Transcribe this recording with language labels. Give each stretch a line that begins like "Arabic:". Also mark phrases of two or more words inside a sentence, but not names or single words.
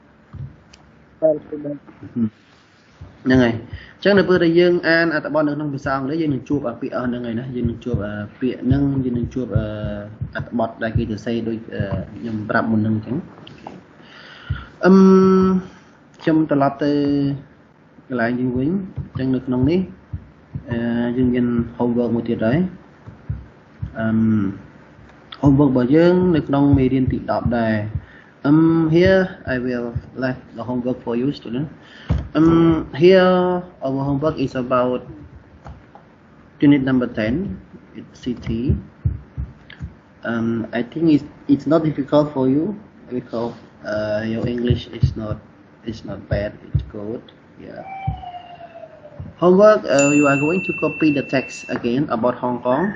Khmer: ហ្នឹងហើយអញ្ចឹងនៅពេលដែលយើងអានអត្ថបទនៅក្នុងភាសាអង់គ្លេសយើងនឹងជួបពាក្យហ្នឹងហើយណាយើងនឹងជួបពាក្យហ្នឹងយើងនឹងជួបអត្ថបទដែលគេសរសេរដូចខ្ញុំប្រាប់មុនហ្នឹងអញ្ចឹង ខ្ញុំត្រឡប់ទៅកន្លែងយើងវិញអញ្ចឹងនៅក្នុងនេះយើងមាន homework មួយទៀតហើយhomework របស់យើងនៅក្នុងមេរៀនទី10ដែរ
English: here I will let the homework for you student here our homework is about unit number 10 it's CT I think it's not difficult for you because your English is not bad it's good yeah Homework, you are going to copy the text again about Hong Kong.